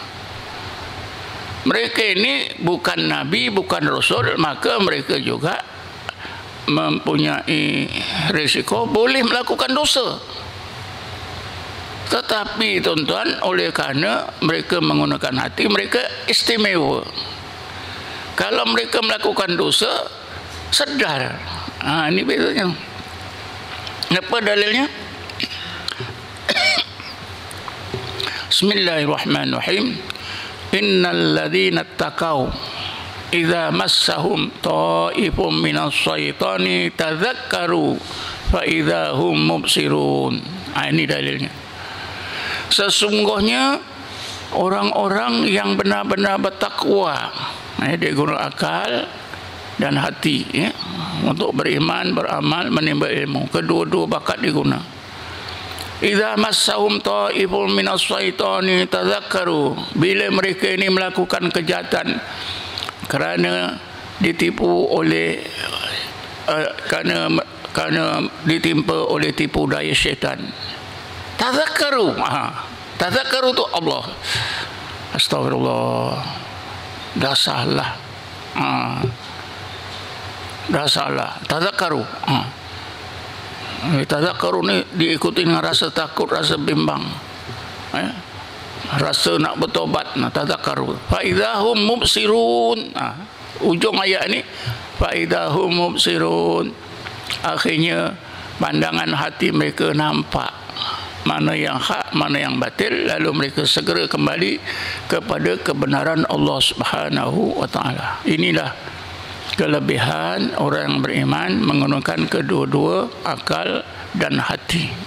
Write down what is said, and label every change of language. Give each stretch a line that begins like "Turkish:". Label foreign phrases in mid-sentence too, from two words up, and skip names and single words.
Malay: Mereka ini bukan nabi, bukan rasul, maka mereka juga mempunyai risiko boleh melakukan dosa. Tetapi tuan-tuan, oleh kerana mereka menggunakan hati, mereka istimewa. Kalau mereka melakukan dosa, sedar. Ini bedanya. Apa dalilnya? Bismillahirrahmanirrahim.
Arabic: إن الذين اتقوا إذا مسهم طائف من الشيطان تذكروا فإذا هم مبصرون.
Malay: Ini dalilnya. Sesungguhnya orang-orang yang benar-benar bertakwa, dia guna akal dan hati, ya, untuk beriman, beramal, menimba ilmu. Kedua-dua bakat diguna.
Arabic: إذا مسهم طائف من الشيطان تذكروا.
Malay: Bila mereka ini melakukan kejahatan kerana ditipu oleh kerana ditimpa oleh tipu daya syaitan. Tadzakkaru. Tadzakkaru tu Allah. Astagfirullah. Dah salah. Dah salah. Tadzakkaru. Tadzakkaru ni diikuti dengan rasa takut, rasa bimbang, rasa nak bertobat. Tadzakkaru.
Arabic: فإذا هم مبصرون.
Malay: Ujung ayat ni,
Arabic: فإذا هم مبصرون.
Malay: Akhirnya pandangan hati mereka nampak mana yang hak, mana yang batil, lalu mereka segera kembali kepada kebenaran Allah
Arabic: سبحانه وتعالى.
Malay: Inilah kelebihan orang yang beriman menggunakan kedua-dua akal dan hati.